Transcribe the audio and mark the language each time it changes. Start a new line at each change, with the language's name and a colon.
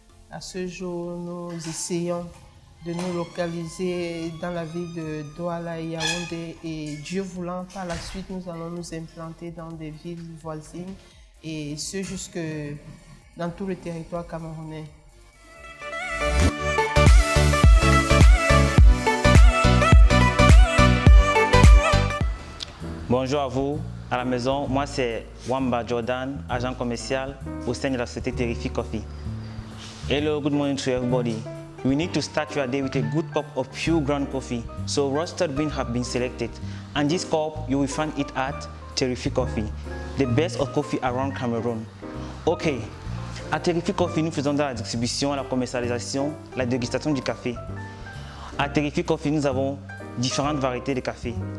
French: À ce jour, nous essayons de nous localiser dans la ville de Douala et Yaoundé, et Dieu voulant, par la suite, nous allons nous implanter dans des villes voisines, et ce jusque dans tout le territoire camerounais. Bonjour à vous, à la maison. Moi, c'est Wamba Jordan, agent commercial au sein de la société Terrific Coffee.
English: Hello, good morning to everybody. We need to start your day with a good cup of pure ground coffee. So roasted beans have been selected. And this cup, you will find it at Terrific Coffee, the best of coffee around Cameroon.
French: Ok, à Terrific Coffee, nous faisons de la distribution, la commercialisation, la dégustation du café. À Terrific Coffee, nous avons différentes variétés de café.